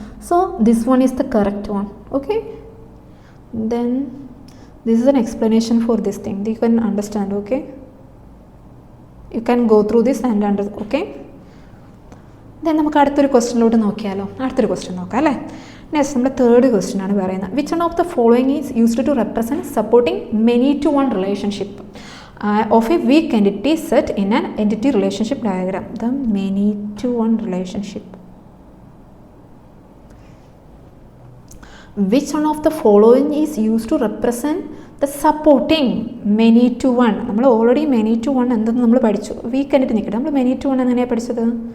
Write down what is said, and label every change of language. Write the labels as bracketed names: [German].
[English] So this one is the correct one. Okay, then this is an explanation for this thing. You can understand. Okay, you can go through this and understand. [Malayalam] Okay, then നമുക്ക് അടുത്തൊരു ക്വസ്റ്റ്യനിലോട്ട് നോക്കിയാലോ? അടുത്തൊരു question നോക്കാം അല്ലേ? [English] next [Malayalam] നമ്മുടെ third question ആണ് പറയുന്നത്. [English] Which one of the following is used to represent supporting many to one relationship of a weak entity set in an entity relationship diagram? The many to one relationship. Which one of the following is used to represent the supporting many to one? [Malayalam] നമ്മൾ already many to one എന്തെന്ന് നമ്മൾ പഠിച്ചു. Week entity നിൽക്കട്ടെ, നമ്മൾ many to one എങ്ങനെയാണ് പഠിച്ചത്?